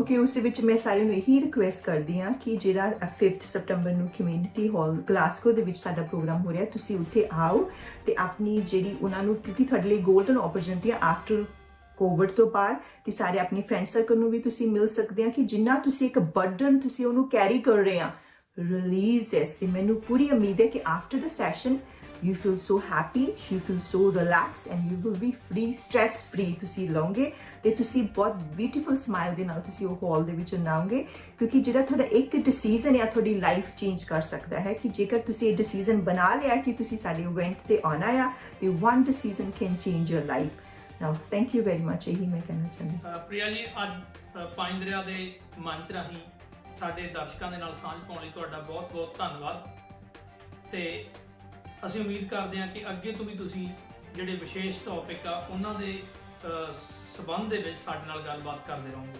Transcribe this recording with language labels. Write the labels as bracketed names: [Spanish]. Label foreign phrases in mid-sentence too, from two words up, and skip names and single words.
[Punjabi] ਓਕੇ ਉਸ ਵਿੱਚ ਮੈਂ ਸਾਰਿਆਂ ਨੂੰ ਇਹੀ ਰਿਕੁਐਸਟ ਕਰਦੀ ਹਾਂ ਕਿ ਜਿਹੜਾ 5 ਸਤੰਬਰ ਨੂੰ ਕਮਿਊਨਿਟੀ ਹਾਲ ਗਲਾਸਗੋ ਦੇ ਵਿੱਚ ਸਾਡਾ ਪ੍ਰੋਗਰਾਮ ਹੋ ਰਿਹਾ ਤੁਸੀਂ ਉੱਥੇ ਆਓ ਤੇ ਆਪਣੀ ਜਿਹੜੀ ਉਹਨਾਂ ਨੂੰ ਕਿਉਂਕਿ ਤੁਹਾਡੇ ਲਈ [English] golden opportunity [Punjabi] ਆ [English] after Covid [Punjabi] ਤੋਂ ਬਾਅਦ ਤੇ ਸਾਰੇ ਆਪਣੇ [English] friend circle [Punjabi] ਨੂੰ ਵੀ ਤੁਸੀਂ ਮਿਲ ਸਕਦੇ ਆ ਕਿ ਜਿੰਨਾ ਤੁਸੀਂ ਇੱਕ ਬਰਡਨ ਤੁਸੀਂ ਉਹਨੂੰ ਕੈਰੀ ਕਰ ਰਹੇ ਆ ਰਿਲੀਜ਼ ਇਸ। ਤੇ ਮੈਨੂੰ ਪੂਰੀ ਉਮੀਦ ਹੈ ਕਿ [English] after the session you feel so happy, you feel so relaxed and you will be free, stress free [Punjabi] ਤੁਸੀਂ ਲਓਗੇ ਤੇ ਤੁਸੀਂ ਬਹੁਤ [English] beautiful smile [Punjabi] ਦੇ ਨਾਲ ਤੁਸੀਂ ਉਹ ਹਾਲ ਦੇ ਵਿੱਚ ਆਓਗੇ ਕਿਉਂਕਿ ਜਿਹੜਾ ਤੁਹਾਡਾ ਇੱਕ ਡਿਸੀਜਨ ਹੈ ਤੁਹਾਡੀ [English] life change [Punjabi] ਕਰ ਸਕਦਾ ਹੈ ਕਿ ਜੇਕਰ ਤੁਸੀਂ ਇਹ ਡਿਸੀਜਨ ਬਣਾ ਲਿਆ ਕਿ ਤੁਸੀਂ ਸਾਡੇ ਇਵੈਂਟ ਤੇ ਆਉਣਾ ਆ ਤੇ [English] one decision can change your life। now thank you very much [Punjabi] ਇਹੀ ਮੈਂ ਕਹਿਣਾ ਚਾਹੁੰਦੀ। ਪ੍ਰਿਆ ਜੀ ਅੱਜ ਪੰਜ ਦਰਿਆ ਦੇ ਮੰਚ ਰਾਹੀਂ ਸਾਡੇ ਦਰਸ਼ਕਾਂ ਦੇ ਨਾਲ ਸਾਂਝ ਪਾਉਣ ਲਈ ਤੁਹਾਡਾ ਬਹੁਤ ਬਹੁਤ ਧੰਨਵਾਦ ਤੇ ਅਸੀਂ ਉਮੀਦ ਕਰਦੇ ਹਾਂ ਕਿ ਅੱਗੇ ਤੋਂ ਵੀ ਤੁਸੀਂ ਜਿਹੜੇ ਵਿਸ਼ੇਸ਼ ਟੌਪਿਕ ਆ ਉਹਨਾਂ ਦੇ ਸਬੰਧ ਦੇ ਵਿੱਚ ਸਾਡੇ ਨਾਲ ਗੱਲਬਾਤ ਕਰਦੇ ਰਹੋਗੇ।